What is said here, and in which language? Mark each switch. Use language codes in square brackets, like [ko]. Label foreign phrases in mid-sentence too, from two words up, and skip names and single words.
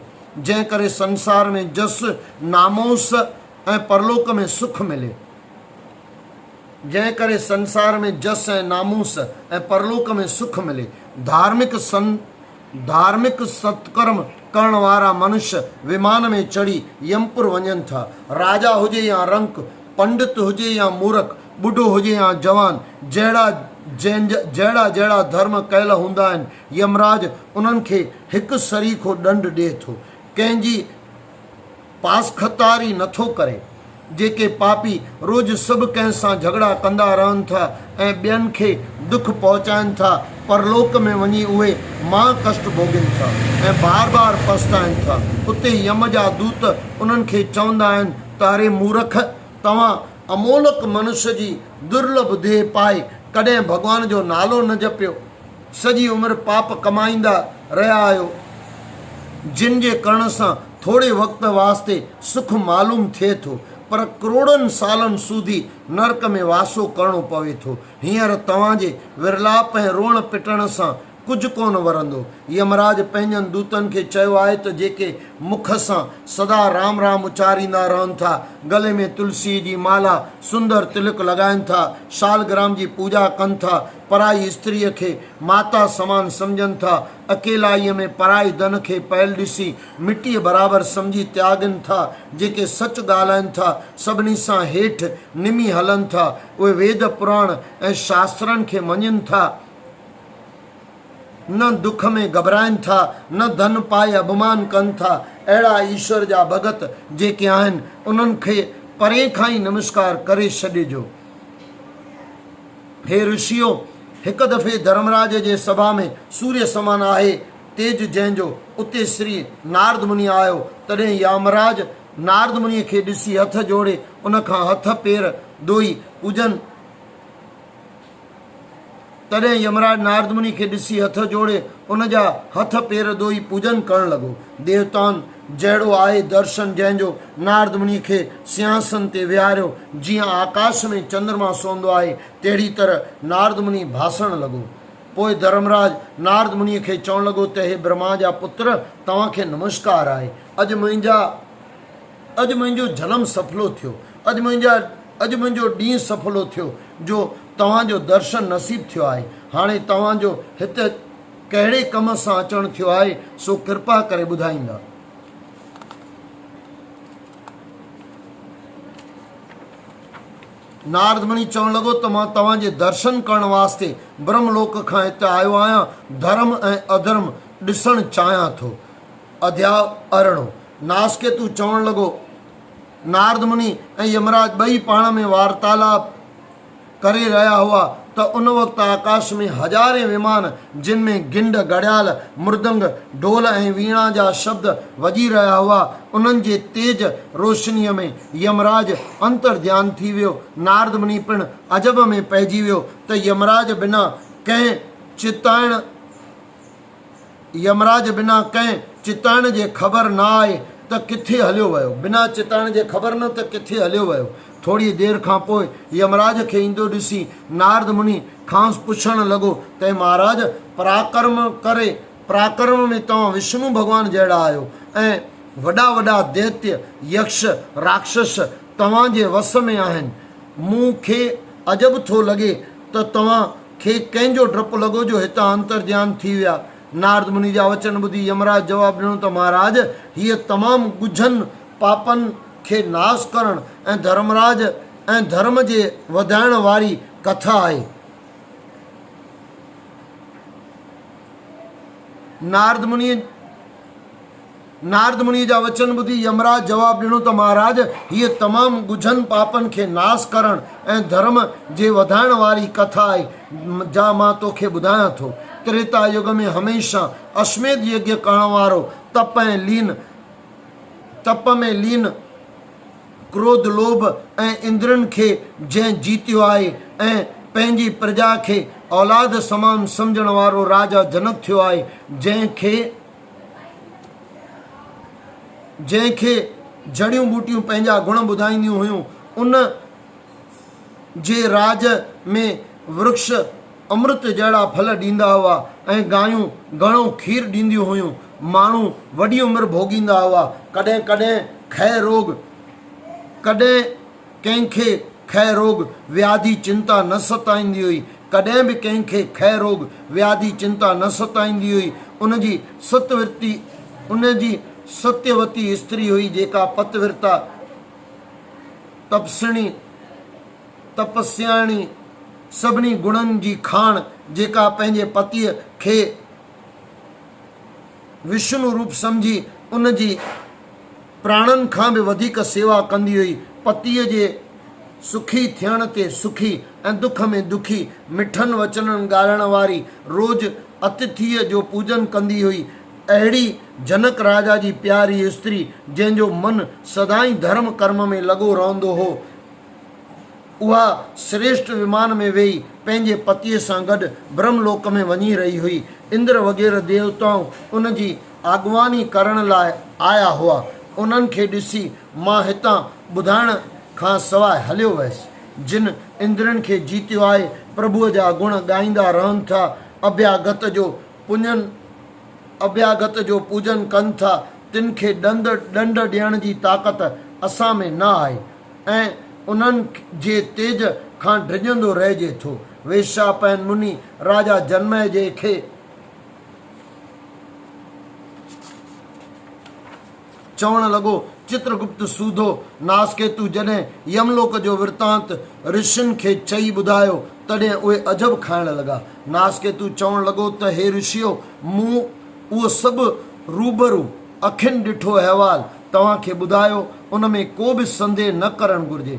[sd] जंहिं करे संसार में जस, नामूस ऐं परलोक में सुख मिले। जंहिं करे संसार में जस ऐं नामूस ऐं परलोक में सुख मिले। धार्मिक सत्कर्म करण वारा मनुष्य विमान में चढ़ी यमपुर वञनि था। राजा हुजे या रंक, पंडित हुजे या मूर्ख, बुढ़ो हुजे या जवान, जहिड़ा जहिड़ा धर्म कयल हूंदा आहिनि, यमराज उन्हनि खे हिकु सरीखो दंड ॾिए थो। कंहिंजी पासखतारी नथो करे। जेके पापी रोज़ सभु कंहिं सां झगड़ा कंदा रहनि था ऐं ॿियनि खे दुख पहुचाइनि था, परलोक में वञी उहे मां कष्ट भोगनि था ऐं बार बार पछताइनि था। उते यम जा दूत उन्हनि खे चवंदा आहिनि त अरे मूर्ख, तव्हां अमोलक मनुष्य जी दुर्लभ देह पाए कॾहिं भॻवान जो नालो न जपियो। सॼी उमिरि पाप कमाईंदा रहिया आहियो, जिन जे करण सां थोरे वक़्त वास्ते सुख मालूम थिए थो, पर करोड़नि सालनि सूधी नरक में वासो करणो पवे थो। हींअर तव्हांजे विरलाप ऐं रोअण पिटण सां कुझु कोन वरंदो। यमराज पंहिंजनि दूतनि खे चयो आहे त जेके मुख सां सदा राम राम उचारींदा रहनि था, गले में तुलसी जी माला, सुंदर तिलक लॻाइनि था, शालग्राम जी पूॼा कनि था, पराई स्त्रीअ खे माता समान सम्झनि था, अकेलाईअ में पराई धन खे पयल ॾिसी मिटीअ बराबरि सम्झी त्यागनि था, जेके सच ॻाल्हाइनि था, सभिनी सां हेठि निमी हलनि था, उहे वेद पुराण ऐं शास्त्रनि खे मञनि था, न दुख में घबराइनि था, न धन पाए अभिमान कनि था। अहिड़ा ईश्वर जा भगत जेके आहिनि, उन्हनि खे परे खां ई नमस्कार करे छॾिजो। हे ऋषियो, हिकु दफ़े धर्मराज जे सभा में सूर्य समान आहे तेज जंहिंजो, उते श्री नारद मुनि आयो। तॾहिं यमराज नारद मुनीअ खे ॾिसी हथ जोड़े उन खां हथ पेर धोई पूजन तॾहिं यमराज नारद मुनि खे ॾिसी हथ जोड़े उन जा हथ पेर धोई पूजन करणु लॻो। देवताउनि जहिड़ो आहे दर्शन जंहिंजो, नारद मुनि खे सिंहासन ते विहारियो। जीअं आकाश में चंद्रमा सोंदो आहे, तहिड़ी तरह नारद मुनि भाषण लॻो। पोइ धर्मराज नारद मुनीअ खे चवणु लॻो त हे ब्रह्मा जा पुत्र, तव्हांखे नमस्कार आहे। अॼु मुंहिंजो जनम सफलो थियो। अॼु मुंहिंजो ॾींहुं सफलो थियो जो तव्हांजो दर्शन नसीब थियो आहे। हाणे तव्हांजो हिते कहिड़े कम सां अचणु थियो आहे, सो कृपा करे ॿुधाईंदा। नारद मुनि चवणु लॻो त मां तव्हांजे दर्शन करण वास्ते ब्रह्मलोक खां हिते आयो आहियां। धर्म ऐं अधर्म ॾिसणु चाहियां थो। अध्याय अरिड़ो। नासकेतु चवण लॻो, नारद मुनि ऐं यमराज ॿई पाण में वार्तालाप करे रहिया हुआ त उन वक़्तु आकाश में हज़ारे विमान जिन में गिंड, घड़ियाल, मृदंग, ढोल ऐं वीणा जा शब्द वॼी रहिया हुआ, उन्हनि जे तेज रोशनीअ में यमराज अंतर ध्यान थी वियो। नारद मुनि पिणु अजब में पइजी वियो त यमराज बिना कंहिं चिताइण जे ख़बर न आहे त किथे हलियो वियो। बिना चिताइण जे ख़बर न त किथे हलियो वियो। थोड़ी देर खां पोइ यमराज खे ईंदो ॾिसी नारद मुनि खां पुछणु लॻो त महाराज, पराक्रम में तव्हां विष्णु भॻवान जहिड़ा आहियो ऐं वॾा वॾा दैत्य, यक्ष, राक्षस तव्हांजे वस में आहिनि। मूंखे अजब थो लॻे त तव्हां खे कंहिंजो डपु लॻो जो हितां अंतर ध्यान थी विया। नारद मुनि जा वचन ॿुधी यमराज जवाबु ॾिनो त महाराज, हीअ तमामु ॻुझनि पापनि खे नाश करण ऐं धर्म जे वधाइण वारी कथा आहे। नारद मुनि जा वचन ॿुधी यमराज जवाबु ॾिनो त महाराज, हीअ तमामु ॻुझनि पापनि खे नाश करण ऐं धर्म जे वधाइण वारी कथा आहे, जा मां तोखे ॿुधायां थो। त्रेता युग में हमेशा अश्वमेध यज्ञ करण वारो तप में लीन क्रोध, लोभ ऐं इंद्रनि खे जंहिं जीतियो आहे ऐं पंहिंजी प्रजा खे औलाद समान सम्झण वारो राजा जनक थियो आहे, जंहिंखे जड़ियूं बूटियूं पंहिंजा गुण ॿुधाईंदियूं हुयूं, उन जे राज में वृक्ष अमृत जहिड़ा फल ॾींदा हुआ ऐं गायूं घणो खीर ॾींदियूं हुयूं। माण्हू वॾी उमिरि भोगींदा हुआ। कॾहिं कंहिंखे खै रोग व्याधि चिंता न सताईंदी हुई। कॾहिं बि कंहिंखे खै रोग व्याधि चिंता न सताईंदी हुई। उनजी सत्यवती स्त्री हुई जेका पतिव्रता, तपस्याणी, सभिनी गुणनि जी खाण, जेका पंहिंजे पतीअ खे विष्णु रूप सम्झी उन जी प्राणनि खां बि वधीक सेवा कंदी हुई। पतीअ जे सुखी थियण ते सुखी ऐं दुख में दुखी, मिठनि वचननि ॻाल्हाइण वारी, रोज़ अतिथीअ जो पूजन कंदी हुई। अहिड़ी जनक राजा जी प्यारी स्त्री, जंहिंजो मन सदाई धर्म कर्म में लॻो रहंदो हो, उहा श्रेष्ठ विमान में वेही पंहिंजे पतीअ सां गॾु ब्रह्मलोक में वञी रही हुई। इंद्र वग़ैरह देवताऊं उन जी अॻुवानी करण लाइ आया हुआ। उन्हनि खे ॾिसी मां हितां ॿुधाइण खां सवाइ हलियो वियसि। जिन इंद्रनि खे जीतियो आहे, प्रभुअ जा गुण ॻाईंदा रहनि था, अभ्यागत जो पूजन कनि था, तिन खे ॾंड ॾियण जी ताक़त असां में न आहे ऐं उन्हनि जे तेज खां डिॼंदो रहिजे थो। वेश्यापैन मुनि राजा जनमेजय जे खे चवण लॻो, चित्रगुप्त सूधो नासकेतु जॾहिं यमलोक जो वृतांत ऋषियुनि खे चई ॿुधायो, तॾहिं उहे अजब खाइण लॻा। नासकेतु चवण लॻो त हे ऋषियो, मूं उहो सभु रूबरू अखियुनि ॾिठो अहवाल तव्हांखे ॿुधायो, उन में को बि संदेह न करणु घुरिजे।